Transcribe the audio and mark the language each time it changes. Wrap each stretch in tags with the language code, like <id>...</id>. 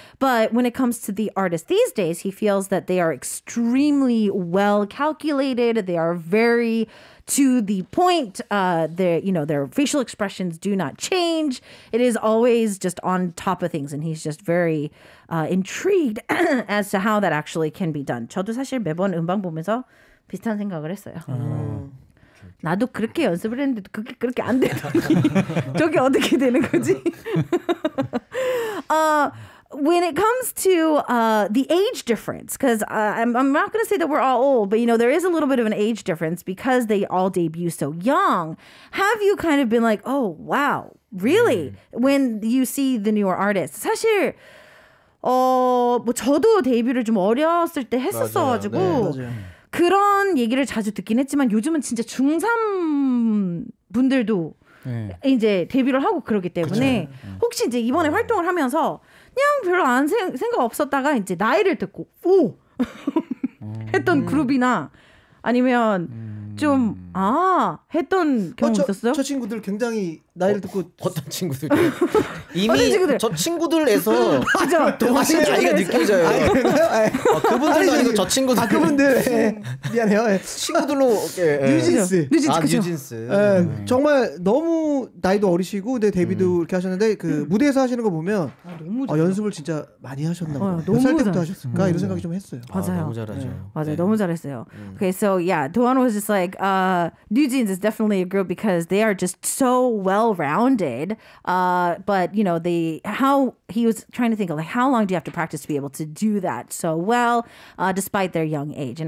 <en>But when it comes to the artists these days, he feels that they are extremely well calculated. They are very to the point. Their facial expressions do not change. It is always just on top of things. And he's just very intrigued as to how that actually can be done.</en> <ko>저도 사실 매번 음방 보면서 비슷한 생각을 했어요. 나도 그렇게 연습을 했는데 그게 그렇게 안 되더니 저게 어떻게 되는 거지?</ko> <en>When it comes to the age difference, because I'm not going to say that we're all old, but there is a little bit of an age difference because they all debut so young. Have you kind of been like, oh wow, really? When you see the newer artists,</en> <ko>사실 뭐 저도 데뷔를 좀 어렸을 때 했었어가지고. 맞아요. 그런 얘기를 자주 듣긴 했지만 요즘은 진짜 중3 분들도 이제 데뷔를 하고 그러기 때문에 혹시 이제 이번에 활동을 하면서 그냥 별로 생각 없었다가 이제 나이를 듣고 오 했던 그룹이나 아니면 좀 했던 경험 있었어요? 저 친구들 굉장히 나이를 듣고 어떤 친구들 이미 저 친구들에서 동시에 나이가 느껴져요. 그분들도 아니고 저 친구들. 그분들 미안해요. 친구들로 뉴진스. 뉴진스. 정말 너무 나이도 어리시고 근데 데뷔도 이렇게 하셨는데 그 무대에서 하시는 거 보면 연습을 진짜 많이 하셨나 봐요. 몇 살 때부터 하셨을까 이런 생각이 좀 했어요. 맞아요. 너무 잘하죠. 맞아요. 너무 잘했어요.</ko> <en>Okay, so yeah, Doan was just like NewJeans is definitely a group because they are just so well-rounded. But how he was trying to think of like how long do you have to practice to be able to do that so well, despite their young age.</en>